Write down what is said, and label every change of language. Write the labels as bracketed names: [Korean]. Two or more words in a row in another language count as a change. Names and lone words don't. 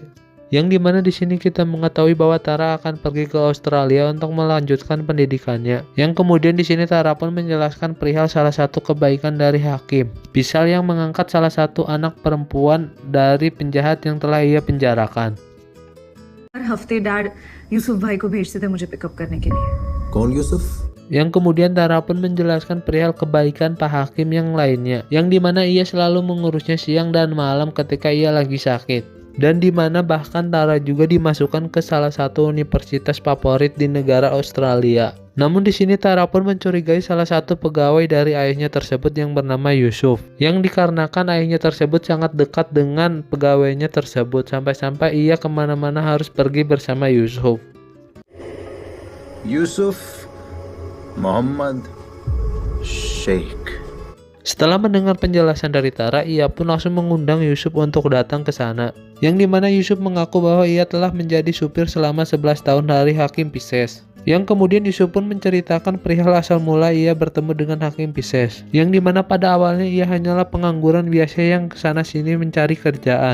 [Indonesian] Yang dimana di sini kita mengetahui bahwa Tara akan pergi ke Australia untuk melanjutkan pendidikannya. Yang kemudian di sini Tara pun menjelaskan perihal salah satu kebaikan dari hakim Vishal yang mengangkat salah satu anak perempuan dari penjahat yang telah ia penjarakan. [Hindi] हर हफ्ते डैड यूसुफ भाई को भेजते थे मुझे पिकअप करने के लिए. कौन यूसुफ? [Indonesian] Yang kemudian Tara pun menjelaskan perihal kebaikan Pak Hakim yang lainnya, yang dimana ia selalu mengurusnya siang dan malam ketika ia lagi sakit. Dan dimana bahkan Tara juga dimasukkan ke salah satu universitas favorit di negara Australia. Namun di sini Tara pun mencurigai salah satu pegawai dari ayahnya tersebut yang bernama Yusuf. Yang dikarenakan ayahnya tersebut sangat dekat dengan pegawainya tersebut, sampai-sampai ia kemana-mana harus pergi bersama Yusuf. यूसुफ मोहम्मद शेख. Setelah mendengar penjelasan dari Tara, ia pun langsung mengundang Yusuf untuk datang ke sana. Yang dimana Yusuf mengaku bahwa ia telah menjadi supir selama 11 tahun dari Hakim Pisces. Yang kemudian Yusuf pun menceritakan perihal asal mula ia bertemu dengan Hakim Pisces. Yang dimana pada awalnya ia hanyalah pengangguran biasa yang kesana sini mencari kerjaan.